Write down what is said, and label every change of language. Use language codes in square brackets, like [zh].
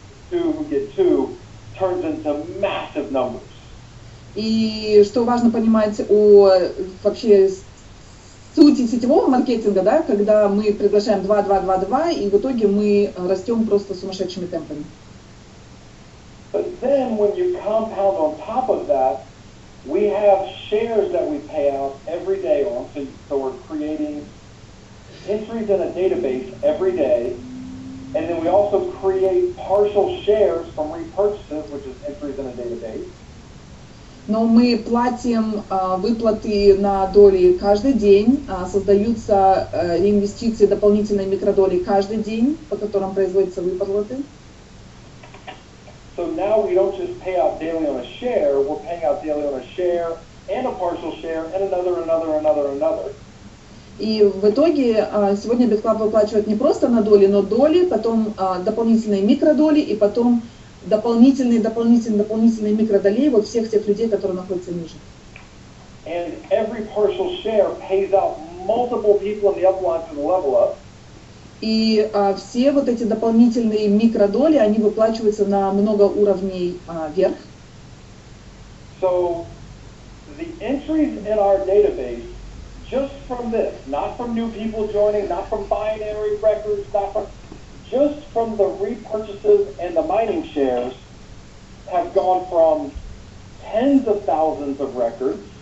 [en] Two get two turns into massive numbers. [ru] И что важно понимать о вообще сути сетевого маркетинга, да, когда мы приглашаем 2, и в итоге мы растем просто сумасшедшими темпами. [en] But then when you compound on top of that, we have shares that we pay out every day on, so we're creating entries in a database every day, and then we also create partial shares from repurchases, which is entries in a database. [ru] Но мы платим выплаты на доли каждый день, создаются реинвестиции, дополнительные микродоли каждый день, по которым производятся выплаты. [en] So now we don't just pay out daily on a share, we're paying out daily on a share and a partial share and another. [ru] И в итоге сегодня Bitclub выплачивает не просто на доли, но доли, потом дополнительные микродоли и потом дополнительные микродолей вот всех тех людей, которые находятся ниже. [en] and every partial share pays out multiple people in the upline to the level up. [ru] И все вот эти дополнительные микродоли, они выплачиваются на много уровней вверх. [en] So the entries in our database, just from this, not from new people joining, not from binary records, not from, just from the repurchases and the mining shares, have gone from tens of thousands of records.